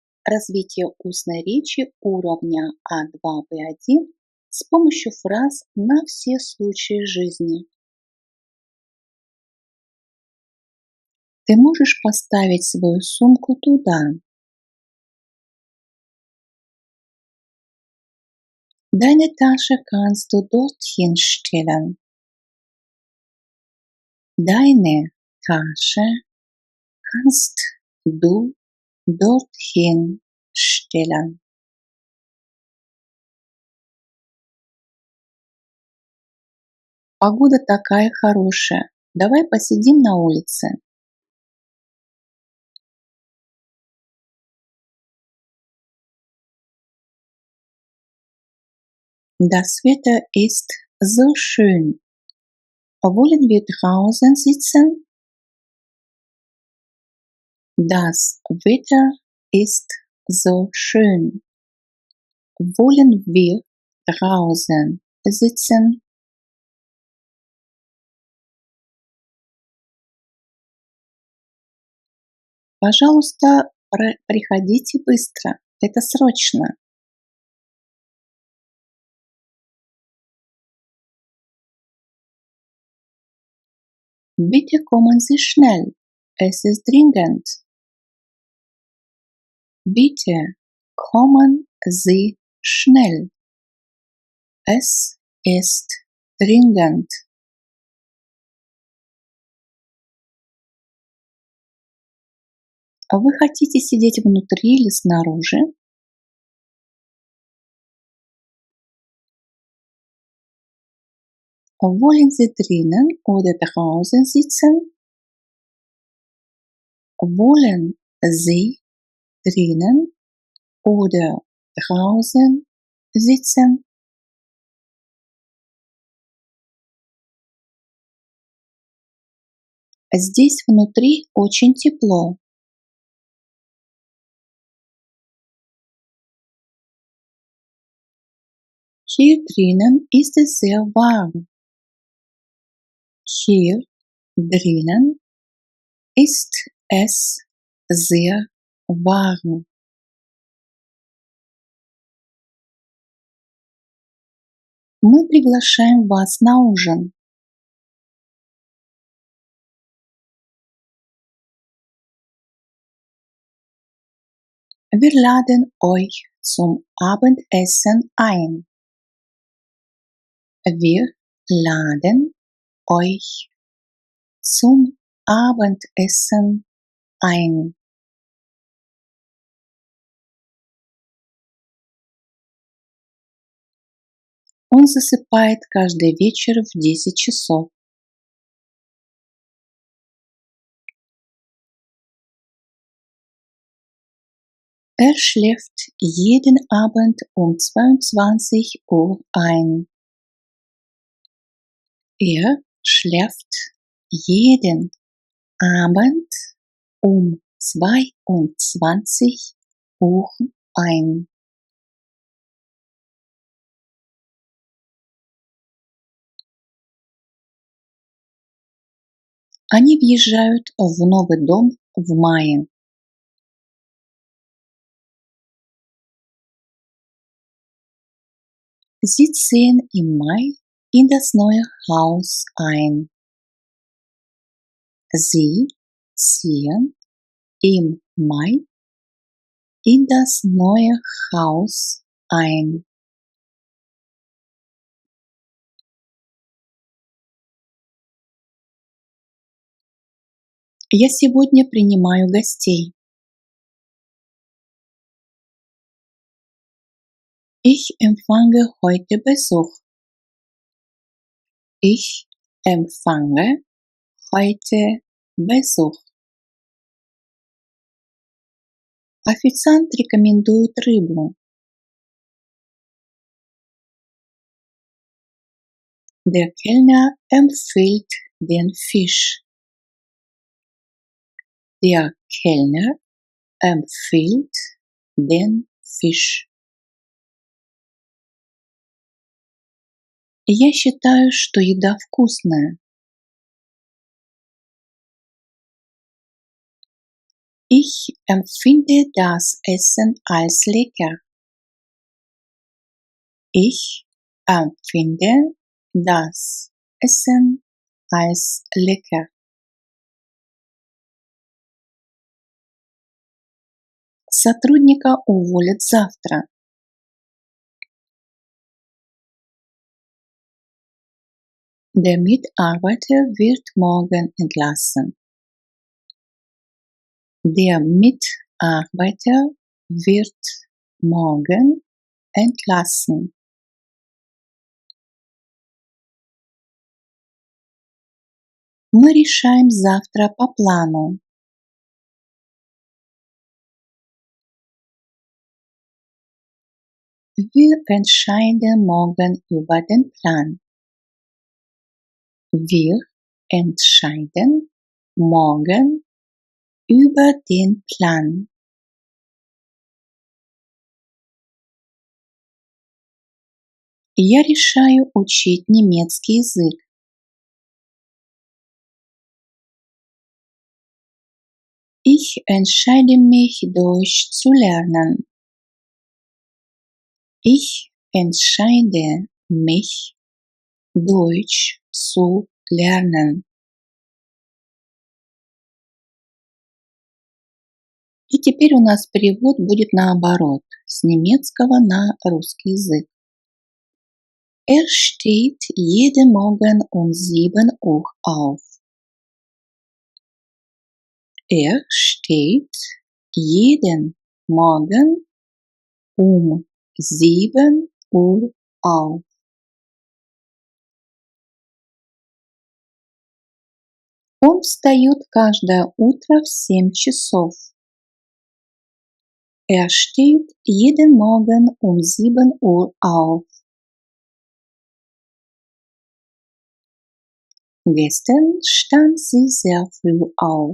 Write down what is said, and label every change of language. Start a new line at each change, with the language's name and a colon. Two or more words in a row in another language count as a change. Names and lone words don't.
Russian: развитие устной речи уровня А2-Б1 с помощью фраз на все случаи жизни. Ты можешь поставить свою сумку туда.
German: Deine Tasche kannst du dorthin stellen. Deine Tasche kannst du dorthin stellen.
Russian: Погода такая хорошая. Давай посидим на улице.
German: Das Wetter ist so schön. Wollen wir draußen sitzen? Das Wetter ist so schön. Wollen wir draußen sitzen?
Russian: Пожалуйста, приходите быстро. Это срочно.
German: Bitte kommen Sie schnell. Es ist dringend. Bitte kommen Sie schnell. Es ist dringend.
Russian: А вы хотите сидеть внутри или снаружи?
German: Wollen Sie drinnen oder draußen sitzen? Wollen Sie drinnen oder draußen sitzen?
Russian: Здесь внутри очень тепло.
German: Hier drinnen ist es sehr warm. Hier drinnen ist es sehr warm.
Russian: Мы приглашаем вас на ужин.
German: Wir laden euch zum Abendessen ein. Wir laden euch zum Abendessen ein.
Russian: Он засыпает каждый вечер в 10 часов.
German: Er schläft jeden Abend um 22 Uhr ein. Er schläft jeden Abend um 22 Uhr ein.
Russian: Они въезжают в новый дом в мае.
German: Sie ziehen im Mai in das neue Haus ein. Sie ziehen im Mai in das neue Haus ein.
Russian: Я сегодня принимаю гостей.
German: Ich empfange heute Besuch. Ich empfange heute Besuch.
Russian: Официант рекомендует рыбу.
German: Der Kellner empfiehlt den Fisch. Der Kellner empfiehlt den Fisch.
Russian: Я считаю, что еда вкусная.
German: Ich empfinde das Essen als lecker. Ich empfinde das Essen als lecker.
Russian: Сотрудника уволят завтра.
German: Der Mitarbeiter wird morgen entlassen. Der Mitarbeiter wird morgen entlassen.
Russian: Мы решаем завтра по плану.
German: Wir entscheiden morgen über den Plan. Wir entscheiden morgen über den Plan.
Russian: Я решаю учить немецкий язык.
German: Ich entscheide mich, Deutsch zu lernen. Ich entscheide mich, Deutsch zu lernen.
Russian: И теперь у нас перевод будет наоборот, с немецкого на русский язык.
German: Er steht jeden Morgen um 7 Uhr auf. Er steht jeden Morgen um 7 Uhr auf.
Russian: Он встает каждое утро в 7 часов.
German: Er steht jeden Morgen um 7 Uhr auf. Gestern stand sie sehr früh auf.